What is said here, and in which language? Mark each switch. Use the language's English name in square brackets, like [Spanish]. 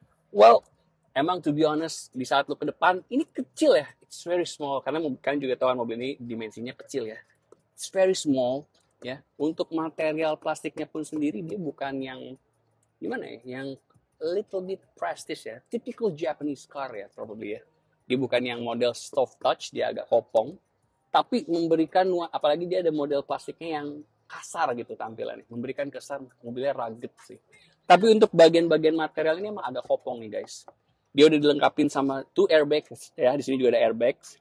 [Indonesian] Well, emang [English] to be honest, [Indonesian] di saat lu ke depan, ini kecil ya. [English] It's very small, [Indonesian] karena kalian juga tahu mobil ini dimensinya kecil ya. [English] It's very small [Indonesian] ya. Untuk material plastiknya pun sendiri, dia bukan yang, gimana ya, yang [English] little bit prestige [Indonesian] ya. [English] Typical Japanese car ya, probably ya. [Indonesian] Dia bukan yang model soft touch, dia agak kopong. Tapi memberikan, apalagi dia ada model plastiknya yang kasar gitu tampilannya. Memberikan kesan mobilnya rugged sih. Tapi untuk bagian-bagian material ini emang agak kopong nih guys. Dia udah dilengkapin sama 2 airbags ya. Di sini juga ada airbags.